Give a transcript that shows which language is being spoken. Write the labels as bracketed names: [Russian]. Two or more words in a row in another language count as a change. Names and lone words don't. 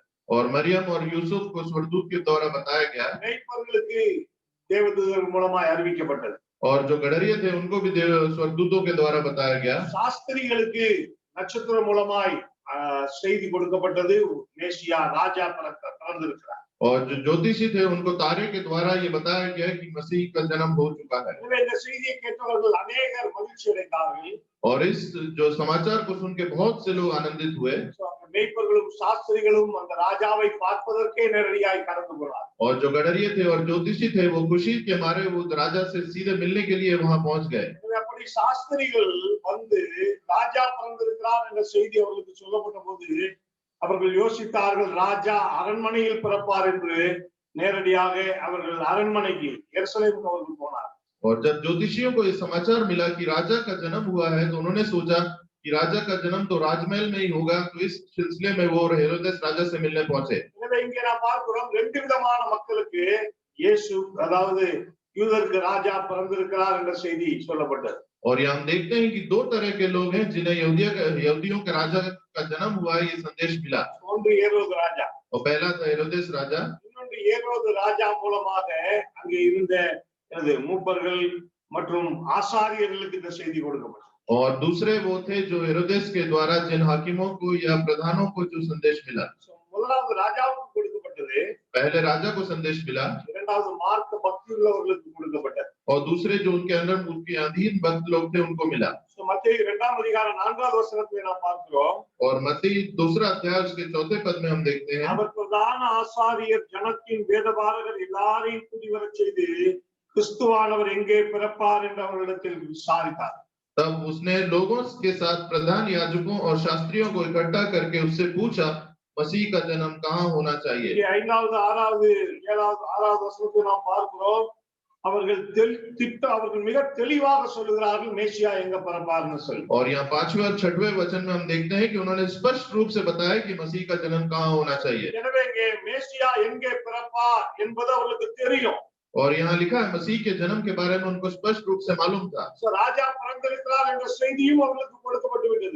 [Hindi] और मरियम और यूसुफ को स्वर्गदूत के द्वारा बताया गया, [Tamil] மேய்ப்பர்களுக்கு தேவதூதர் மூலமாய் அறிவிக்கப்பட்டது. [Hindi] और जो गडरिये थे उनको भी स्वर्गदूतों के द्वारा बताया गया। [Tamil] சாஸ்திரிகளுக்கு நட்சத்திரம் மூலமாய் செய்தி கொடுக்கப்பட்டது. மேசியா ராஜா பிறந்திருக்கிறார். [Hindi] और जो ज्योतिषी थे उनको तारे के द्वारा ये बताया गया कि मसीह का जन्म हो चुका है। [Tamil] எனவே இந்த செய்தியை கேட்டவர்கள் அநேகர் மகிழ்ச்சி அடைந்தார்கள். [Hindi] और इस जो समाचार को सुन के बहुत से लोग आनंदित हुए। [Tamil] மேய்ப்பர்களும் சாஸ்திரிகளும் அந்த ராஜாவை பார்ப்பதற்கே நேரடியாய் கடந்து போனார்கள். [Hindi] और जो गडरिये थे और ज्योतिषी थे वो खुशी के मारे वो राजा से सीधे मिलने के लिए वहां पहुंच गए। [Tamil] அப்படி சாஸ்திரிகள் வந்து ராஜா பிறந்திருக்கிறார் என்ற செய்தி அவர்களுக்கு சொல்லப்பட்ட போது அவர்கள் யோசித்தார்கள், ராஜா அரண்மனையில் பிறப்பார் என்று. நேரடியாக அவர்கள் அரண்மனைக்கு எருசலேமுக்கு அவர்கள் போனார். [Hindi] और जब ज्योतिषियों को ये समाचार मिला कि राजा का जन्म हुआ है तो उन्होंने सोचा कि राजा का जन्म तो राजमहल में ही होगा, तो इस सिलसिले में वो हेरोदेस राजा से मिलने पहुंचे। [Tamil] எனவே இங்கே நாம் பார்க்கிறோம் ரெண்டு விதமான மக்களுக்கு இயேசு, அதாவது யூதருக்கு ராஜா பிறந்திருக்கிறார் என்ற செய்தி சொல்லப்பட்டது. [Hindi] और यहाँ हम देखते हैं कि दो तरह के लोग हैं जिन्हें यहूदियों के राजा का जन्म हुआ है, ये संदेश मिला। [Tamil] ஒன்று ஏரோது ராஜா, [Hindi] और पहला था हेरोदेस राजा। [Tamil] இன்னொன்று ஏரோது ராஜா மூலமாக அங்கே இருந்த மூப்பர்கள் மற்றும் ஆசாரியர்களுக்கு இந்த செய்தி கொடுக்கப்பட்டது. [Hindi] और दूसरे वो थे जो हेरोदेस के द्वारा जिन हाकिमों को या प्रधानों को जो संदेश मिला। [Tamil] முதலாவது ராஜாவுக்கு கொடுக்கப்பட்டது, [Hindi] पहले राजा को संदेश मिला, [Tamil] இரண்டாவது மார்க்க பக்தி உள்ளவர்களுக்கு கொடுக்கப்பட்டது, [Hindi] और दूसरे जो उनके अंदर उनके अधीन भक्त लोग थे उनको मिला। [Tamil] மத்தேயு 2ஆம் அதிகாரம் 4வது வசனத்தை நாம் பார்க்கிறோம். [Hindi] और मत्ती 2 अध्याय उसके 4 पद में हम देखते हैं, [Tamil] அவர் பிரதான ஆசாரியர் ஜனத்தின் வேதபாரகர் எல்லாரையும் கூடி வரச் செய்து கிறிஸ்துவானவர் எங்கே பிறப்பார் என்று அவர்களிடத்தில் விசாரித்தார். [Hindi] तब उसने लोगों के साथ प्रधान याजकों और शास्त्रियों को इकट्ठा करके उससे पूछा, मसीह का जन्म कहाँ होना चाहिए। [Tamil] 5வது 6வது 7வது 6வது வசனத்தை நாம் பார்க்கிறோம். அவர்கள் மிக தெளிவாக சொல்லுகிறார்கள், மேசியா எங்க பிறப்பார்னு சொல்லி. [Hindi] और यहाँ 5वें और 6वें वचन में हम देखते हैं कि उन्होंने स्पष्ट रूप से बताया कि मसीह का जन्म कहाँ होना चाहिए। [Tamil] எனவே இங்கே மேசியா எங்கே பிறப்பார் என்பது அவர்களுக்கு தெரியும். [Hindi] और यहाँ लिखा है मसीह के जन्म के बारे में उनको स्पष्ट रूप से मालूम था। [Tamil] ராஜா பிறந்திருக்கிறார் என்ற செய்தியும் அவர்களுக்கு கொடுக்கப்பட்டு விட்டது.